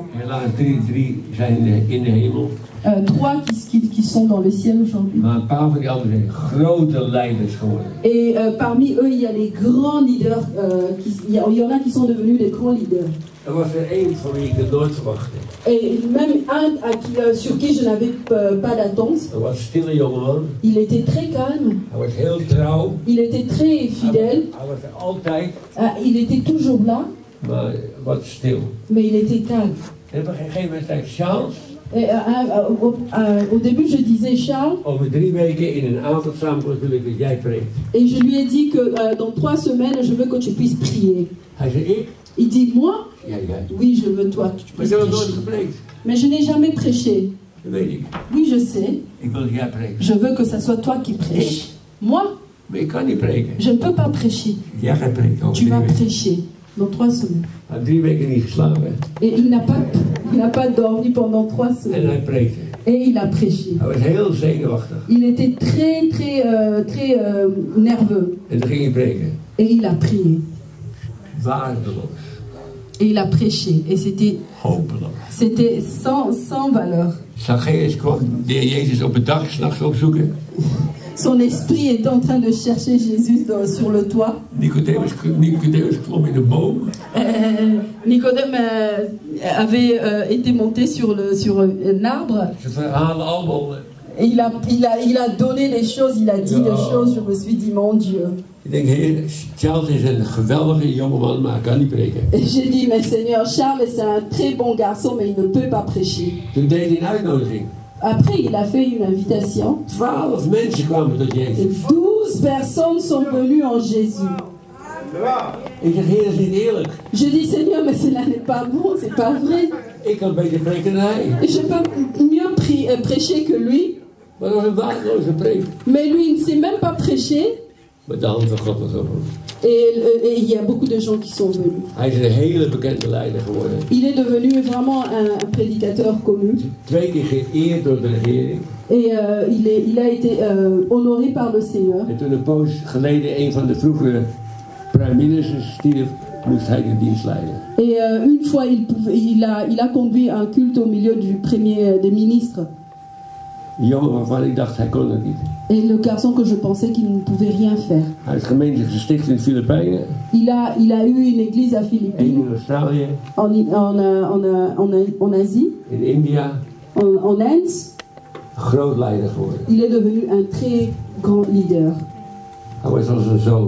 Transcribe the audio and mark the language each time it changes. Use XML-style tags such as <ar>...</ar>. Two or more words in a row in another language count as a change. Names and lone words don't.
<nl>Helaas 3 zijn in de hemel.</nl> <fr>3 qui sont dans le ciel aujourd'hui.</fr> <nl>Maar een paar van die anderen zijn grote leiders geworden.</nl> <fr>Et parmi eux, il y a les grands leaders. Il y en a qui sont devenus les grands leaders.</fr> <nl>Er was er één van wie ik het nooit verwachtte.</nl> <fr>Et même un sur qui je n'avais pas d'attente.</fr> <nl>Er was een stille jongeman.</nl> <fr>Il était très calme.</fr> <nl>Hij was heel trouw.</nl> <fr>Il était très fidèle.</fr> <nl>Hij was er altijd.</nl> <fr>Il était toujours là.</fr> <nl>Maar wat stil.</nl> <fr>Mais il était calme.</fr> <nl>En op een gegeven moment zei ik, Charles.</nl> <fr>Et, au début, je disais, Charles.</fr> <nl>Over 3 weken in een avondsamenkomst wil ik dat jij preekt.</nl> <fr>Et je lui ai dit que dans 3 semaines, je veux que tu puisses prier.</fr> <nl>Hij zei, ik?</nl> <fr>Il dit, moi?</fr> <nl>Ja, jij.</nl> <fr>Oui, je veux toi que tu</fr> <nl>Maar</nl> <fr>puisses</fr> <nl>ik heb nooit</nl> <fr>prêcher.</fr> <nl>gepreekt.</nl> <fr>Mais je n'ai jamais prêché.</fr> <nl>Dat weet ik.</nl> <fr>Oui, je sais.</fr> <nl>Ik wil dat jij preekt.</nl> <fr>Je veux que ça soit toi qui prêches. Moi?</fr> <nl>Maar ik kan niet preken.</nl> <fr>Je ne peux pas prêcher.</fr> <nl>Jij gaat preken over</nl> <fr>Tu</fr> <nl>3</nl> <fr>vas</fr> <nl>weken.</nl> <fr>prêcher dans 3 semaines.</fr> <nl>Hij had 3 weken niet geslapen.</nl> <fr>Et il n'a pas dormi pendant 3</fr> <nl>En</nl> <fr>semaines.</fr> <nl>hij preekte.</nl> <fr>Et il a prêché.</fr> <nl>Hij was heel zenuwachtig.</nl> <fr>Il était très nerveux.</fr> <nl>En toen ging hij preken.</nl> <fr>Et il a prié.</fr> <nl>Waardeloos.</nl> <fr>Et il a prêché. Et</fr> <nl>Hopeloos.</nl> <fr>c'était sans valeur.</fr> <nl>Zacchaeus kwam de heer Jezus op het dak 's nachts opzoeken.</nl> <fr>Son esprit était en train de chercher Jésus sur le toit.</fr> <nl>Nicodemus klom in een boom.</nl> <fr>Nicodème avait été monté sur un arbre.</fr> <nl>Ze verhalen allemaal.</nl> <fr>Et il a donné les choses, il a dit les choses. Je me suis dit, mon Dieu.</fr> <nl>Ik denk, heer, Charles is een geweldige jongeman, maar hij kan niet preken.</nl> <fr>Et j'ai dit, mais Seigneur, Charles, c'est un très bon garçon, mais il ne peut pas prêcher.</fr> <nl>Toen deed hij een uitnodiging.</nl> <fr>Après, il a fait une invitation.</fr> <nl>12 mensen kwamen tot</nl> <fr>Et</fr> <nl>Jezus.</nl> <fr>12 personnes sont venues en Jésus.</fr> <nl>Ik zeg, heer, dat is niet eerlijk.</nl> <fr>Je dis, Seigneur, mais cela n'est pas bon, c'est pas vrai.</fr> <nl>Ik kan beter preken dan hij.</nl> <fr>Et je peux mieux prêcher que lui.</fr> <nl>Maar dat was een waardeloze preek.</nl> <fr>Mais lui, il ne sait même pas prêcher.</fr> <nl>Maar de hand van God was op hem.</nl> <fr>Et il y a beaucoup de gens qui sont venus.</fr> <nl>Hij is een hele bekende leider geworden.</nl> <fr>Il est devenu vraiment un prédicateur connu.</fr> <nl>2 keer geëerd door de regering.</nl> <fr>Et il a été honoré par le Seigneur.</fr> <nl>En toen een poos geleden een van de vroegere</nl> <en>prime ministers</en> <nl>stierf, moest hij de dienst leiden.</nl> <fr>Et une fois, il a conduit un culte au milieu du premier des ministres.</fr> <nl>Een jongen waarvan ik dacht, hij kon het niet.</nl> <fr>Et le garçon que je pensais qu'il ne pouvait rien faire.</fr> <nl>Hij is gemeente gesticht in de Filipijnen.</nl> <fr>Il a eu une église à</fr> <nl>Eén</nl> <fr>Philippines,</fr> <nl>in Australië.</nl> <fr>en Asie,</fr> <nl>In India.</nl> <fr>en Inde.</fr> <nl>Een groot leider geworden.</nl> <fr>Il est devenu un très grand leader.</fr> <nl>Hij was als een zoon.</nl>